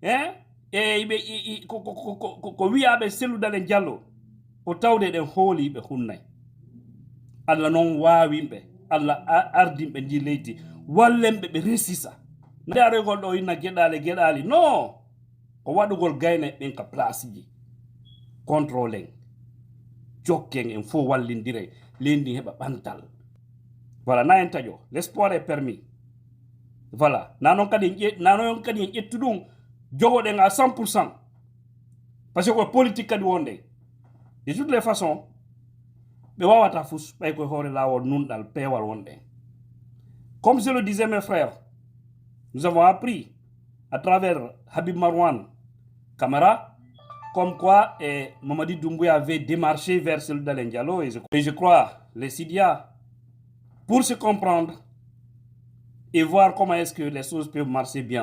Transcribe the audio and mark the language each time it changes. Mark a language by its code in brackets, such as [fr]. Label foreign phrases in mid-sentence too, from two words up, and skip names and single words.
[ff] ko wiyaɓe Cellou Dalein Diallo ko tawde ɗen hooli ɓe hunnay Allah noon wawimɓe Allah ardimɓe ndi leydi wallenɓe ɓe resisa nde arogol ɗo inna geɗali non ko waɗugol gayna ɓen ka place ji contrôle en jokken en fo wallindire lendi heɓa ɓantal voilà na en taƴo [fr] l'espoir est permis voilà [ff] nanon kadi en ƴettu ɗum jogoɗen [fr] à 100% parce que [ff] ko politique kadi wonde [fr] de toutes les façons [ff] ɓe wawata fus ɓay koye hoore lawol nunɗal peewal wonɗen [fr] comme je le disais mes frères nous avons appris à travers Habib Marwan Camara comme quoi Mamadi Doumbouya avait démarché vers Cellou Dalein Diallo et je crois les Sidia pour se comprendre et voir comment est-ce que les choses peuvent marcher bien.